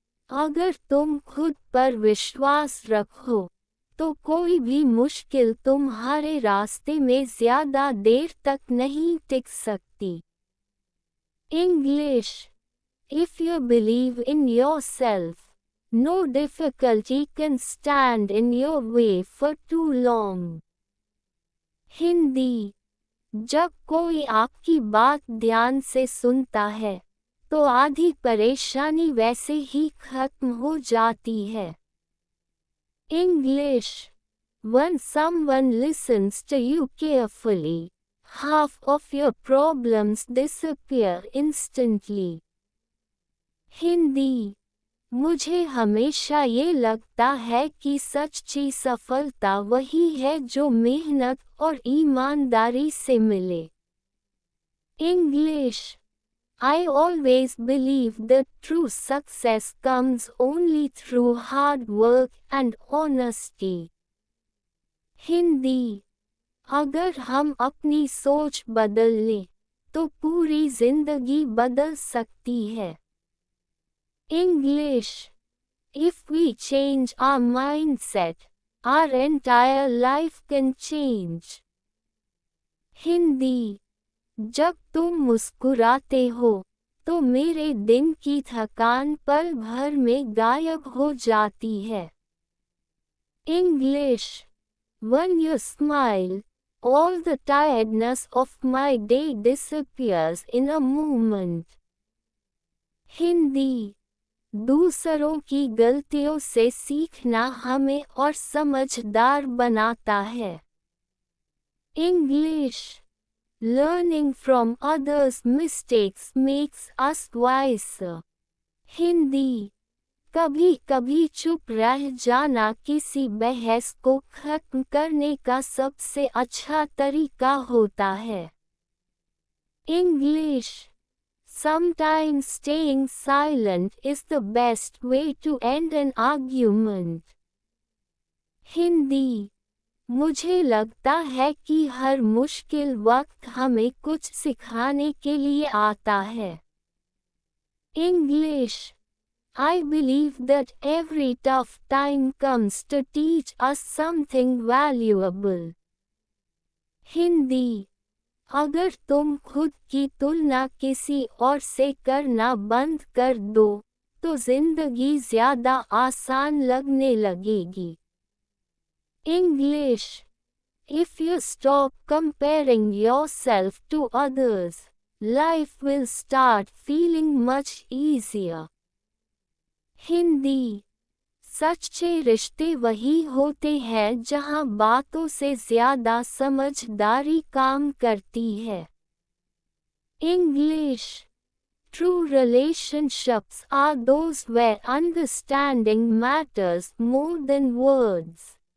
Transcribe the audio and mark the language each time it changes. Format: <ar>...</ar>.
<hi>अगर तुम खुद पर विश्वास रखो तो कोई भी मुश्किल तुम्हारे रास्ते में ज्यादा देर तक नहीं टिक सकती। English.</hi> <en>If you believe in yourself, no difficulty can stand in your way for too long.</en> <hi>Hindi. जब कोई आपकी बात ध्यान से सुनता है तो आधी परेशानी वैसे ही खत्म हो जाती है।</hi> <en>English. When someone listens to you carefully, half of your problems disappear instantly.</en> <hi>Hindi. मुझे हमेशा ये लगता है कि सच्ची सफलता वही है जो मेहनत और ईमानदारी से मिले।</hi> <en>English. I always believe that true success comes only through hard work and honesty.</en> <hi>Hindi. अगर हम अपनी सोच बदल लें तो पूरी जिंदगी बदल सकती है।</hi> <en>English. If we change our mindset, our entire life can change.</en> <hi>Hindi. जब तुम मुस्कुराते हो तो मेरे दिन की थकान पल भर में गायब हो जाती है।</hi> <en>English. When you smile, all the tiredness of my day disappears in a moment.</en> <hi>Hindi. दूसरों की गलतियों से सीखना हमें और समझदार बनाता है।</hi> <en>English. Learning from others' mistakes makes us wiser.</en> <hi>Hindi. कभी कभी चुप रह जाना किसी बहस को खत्म करने का सबसे अच्छा तरीका होता है।</hi> <en>English. Sometimes staying silent is the best way to end an argument.</en> <hi>Hindi. मुझे लगता है कि हर मुश्किल वक्त हमें कुछ सिखाने के लिए आता है।</hi> <en>English. I believe that every tough time comes to teach us something valuable.</en> <hi>Hindi. अगर तुम खुद की तुलना किसी और से करना बंद कर दो तो जिंदगी ज्यादा आसान लगने लगेगी।</hi> <en>English. If you stop comparing yourself to others, life will start feeling much easier.</en> <hi>Hindi. सच्चे रिश्ते वही होते हैं जहां बातों से ज्यादा समझदारी काम करती है।</hi> <en>English. True relationships are those where understanding matters more than words.</en>